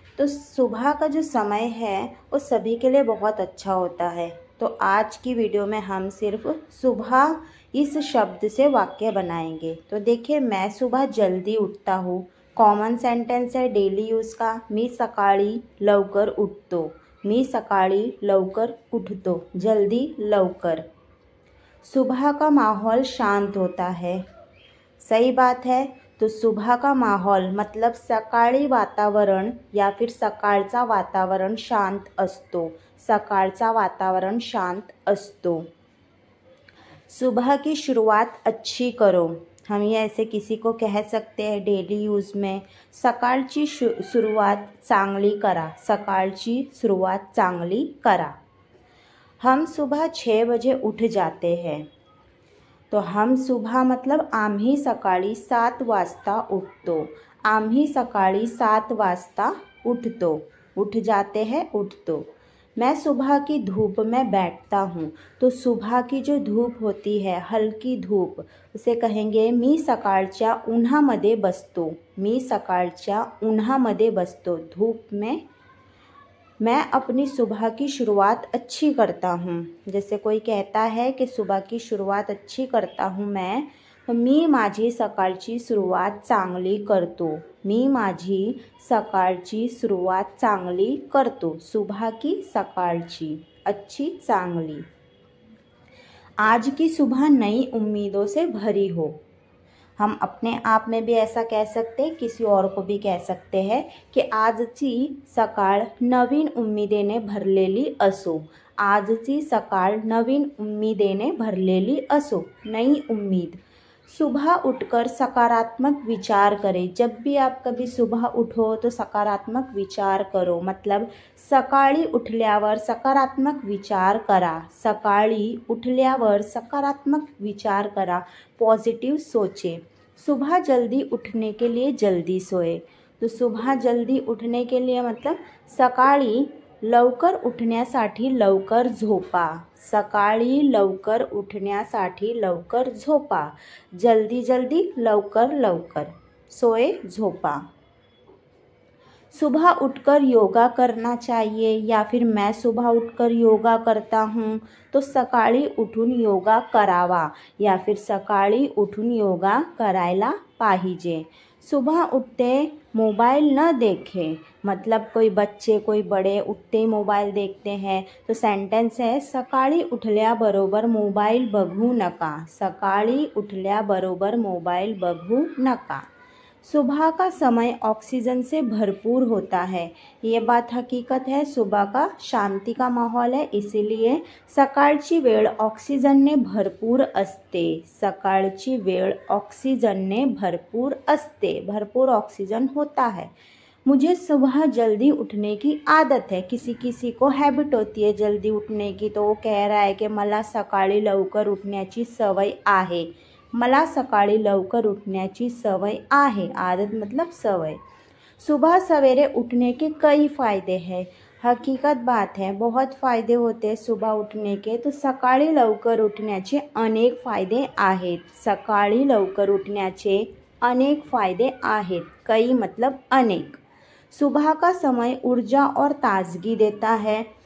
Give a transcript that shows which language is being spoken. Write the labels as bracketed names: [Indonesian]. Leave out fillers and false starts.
[Hindi] तो सुबह का जो समय है वो सभी के लिए बहुत अच्छा होता है। तो आज की वीडियो में हम सिर्फ सुबह इस शब्द से वाक्य बनाएंगे। तो देखिए, मैं सुबह जल्दी उठता हूँ। कॉमन सेंटेंस है डेली यूज़ का। [Marathi] मी सकाळी लवकर उठतो। मी सकाळी लवकर उठतो, जल्दी लवकर। [Hindi] सुबह का माहौल शांत होता है। सही बात है। तो सुबह का माहौल मतलब [Marathi] सकाळी वातावरण [Hindi] या फिर [Marathi] सकाळचा वातावरण शांत असतो। सकाळचा वातावरण शांत असतो। [Hindi] सुबह की शुरुआत अच्छी करो। हम ये ऐसे किसी को कह सकते हैं डेली यूज़ में, [Marathi] सकाळची सुरुवात चांगली करा। सकाळची सुरुवात चांगली करा। [Hindi] हम सुबह 6 बजे उठ जाते हैं। तो हम सुबह मतलब [Marathi] आम्ही सकाळी 7 वाजता उठतो। आम्ही सकाळी 7 वाजता उठतो। [Hindi] उठ जाते हैं, [Marathi] उठतो। [Hindi] मैं सुबह की धूप में बैठता हूँ। तो सुबह की जो धूप होती है, हल्की धूप, उसे कहेंगे [Marathi] मी सकाळच्या उन्हामध्ये बसतो। मी सकाळच्या उन्हामध्ये बसतो। [Hindi] धूप में मैं अपनी सुबह की शुरुआत अच्छी करता हूँ। जैसे कोई कहता है कि सुबह की शुरुआत अच्छी करता हूँ मैं, तो [Marathi] मी माझी सकाळची सुरुवात चांगली करतो। मी माझी सकाळची सुरुवात चांगली करतो। [Hindi] सुबह की सकाळची अच्छी चांगली। आज की सुबह नई उम्मीदों से भरी हो। हम अपने आप में भी ऐसा कह सकते हैं, किसी और को भी कह सकते हैं कि [Marathi] आजची सकाळ नवीन उम्मीदेने भरलेली असो। आजची सकाळ नवीन उम्मीदेने भरलेली असो। [Hindi] नई उम्मीद। सुबह उठकर सकारात्मक विचार करें। जब भी आप कभी सुबह उठो तो सकारात्मक विचार करो। [Marathi] मतलब सकाळी उठल्यावर सकारात्मक विचार करा। सकाळी उठल्यावर सकारात्मक विचार करा। [Hindi] पॉजिटिव सोचें। सुबह जल्दी उठने के लिए जल्दी सोए। तो सुबह जल्दी उठने के लिए मतलब [Marathi] सकाळी लवकर उठण्यासाठी लवकर झोपा। सकाळी लवकर उठण्यासाठी लवकर झोपा। [Hindi] जल्दी जल्दी, लवकर लवकर। सोए, झोपा। सुबह उठकर योगा करना चाहिए या फिर मैं सुबह उठकर योगा करता हूँ। [Marathi] तो सकाळी उठून योगा करावा [Hindi] या फिर [Marathi] सकाळी उठून योगा करायला पाहिजे। [Hindi] सुबह उठते मोबाइल न देखें। मतलब कोई बच्चे कोई बड़े उठते मोबाइल देखते हैं। तो सेंटेंस है [Marathi] सकाळी उठल्याबरोबर मोबाइल बघू नका। सकाळी उठल्याबरोबर मोबाइल बघू नका। [Hindi] सुबह का समय ऑक्सीजन से भरपूर होता है। ये बात हकीकत है। सुबह का शांति का माहौल है, इसीलिए [Marathi] सकाळची वेळ ऑक्सिजनने भरपूर असते। सकाळची वेळ ऑक्सिजनने भरपूर असते। [Hindi] भरपूर ऑक्सीजन होता है। मुझे सुबह जल्दी उठने की आदत है। किसी किसी को हैबिट होती है जल्दी उठने की, तो वो कह रहा है कि [Marathi] मला सकाळी लवकर उठण्याची सवय आहे। मला सकाळी लवकर उठण्याची सवय आहे। [Hindi] आदत मतलब सवय। सुबह सवेरे उठने के कई फ़ायदे हैं। हकीकत बात है, बहुत फ़ायदे होते हैं सुबह उठने के। [Marathi] तो सकाळी लवकर उठण्याचे अनेक फ़ायदे आहेत। सकाळी लवकर उठण्याचे अनेक फ़ायदे आहेत। [Hindi] कई मतलब अनेक। सुबह का समय ऊर्जा और ताजगी देता है।